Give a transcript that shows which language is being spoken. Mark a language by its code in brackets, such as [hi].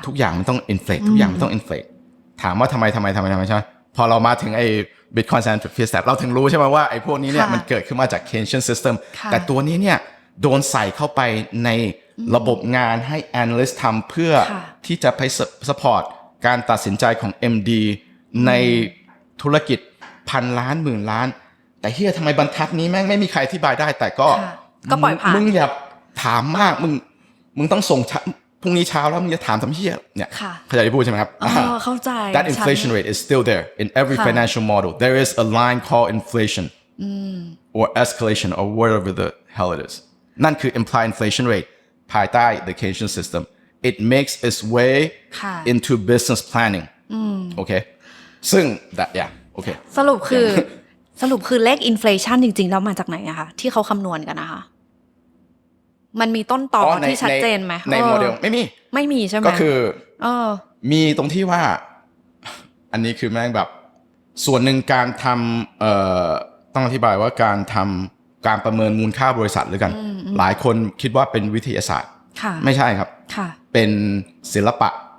[th] ทุกอย่างมันต้อง inflate ทุกอย่างมันต้อง inflate ถามว่าทำไมใช่ไหมพอเรามาถึงไอ้ Bitcoin Standard Fear Stat เราถึงรู้ใช่ไหมว่าไอ้พวกนี้เนี่ยมันเกิดขึ้นมาจาก Keynesian system แต่ตัวนี้เนี่ยโดนใส่เข้าไปในระบบงานให้ analyst ทำเพื่อที่จะไป support การตัดสินใจของ MD ในธุรกิจพันล้านหมื่นล้านแต่เฮียทำไมบรรทัดนี้แม่งไม่มีใครอธิบายได้แต่ก็ ปล่อยผ่าน มึงอย่าถามมากมึงต้องส่งพรุ่งนี้เช้าแล้วมึงจะถามทำเฮียเนี่ยเข้าใจที่พูดใช่ไหมครับ เข้าใจ [en] That inflation rate is still there in every financial model. There is a line called inflation or escalation or whatever the hell it is. [th] นั่นคือ implied inflation rate ภายใต้ [en] the Keynesian system. It makes its way into business planning. Okay. ซึ่ง okay. [th] สรุปคือเลขอินฟลชันจริงๆแล้วมาจากไหนอะคะที่เขาคำนวณกันนะคะมันมีต้นตอที่ชัดเจนไหม ในโมเดลไม่มี ใช่ไหม ก็คือมีตรงที่ว่าอันนี้คือแม่งแบบส่วนหนึ่งการทำต้องอธิบายว่าการประเมินมูลค่าบริษัทหรือกันหลายคนคิดว่าเป็นวิทยาศาสตร์ไม่ใช่ครับเป็นศิลปะ